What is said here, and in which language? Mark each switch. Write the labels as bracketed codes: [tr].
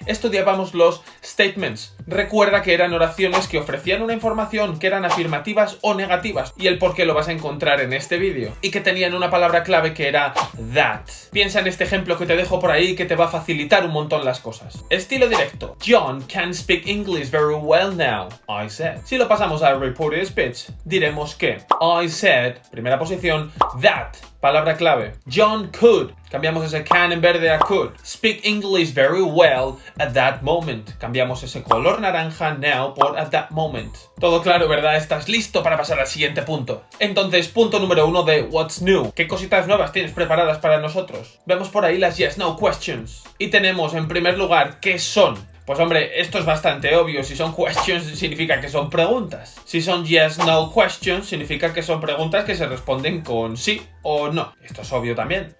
[es] Estudiábamos los statements. Recuerda que eran oraciones que ofrecían una información, que eran afirmativas o negativas, y el por qué lo vas a encontrar en este vídeo, y que tenían una palabra clave que era that. Piensa en este ejemplo que te dejo por ahí que te va a facilitar un montón las cosas. Estilo directo. [en] John can speak English very well now, I said. [es] Si lo pasamos al Reported Speech, diremos que [en] I said, [es] primera posición, that, palabra clave. [en] John could, [es] cambiamos ese [en] can [es] en verde a [en] could, speak English very well at that moment. [es] Cambiamos ese color naranja now por [en] at that moment. [es] Todo claro, ¿verdad? ¿Estás listo para pasar al siguiente punto? Entonces, punto número 1 de What's New. ¿Qué cositas nuevas tienes preparadas para nosotros? Vemos por ahí las Yes, No questions. Y tenemos, en primer lugar, ¿qué son? Pues hombre, esto es bastante obvio. Si son questions significa que son preguntas. Si son yes, no questions significa que son preguntas que se responden con sí o no. Esto es obvio también.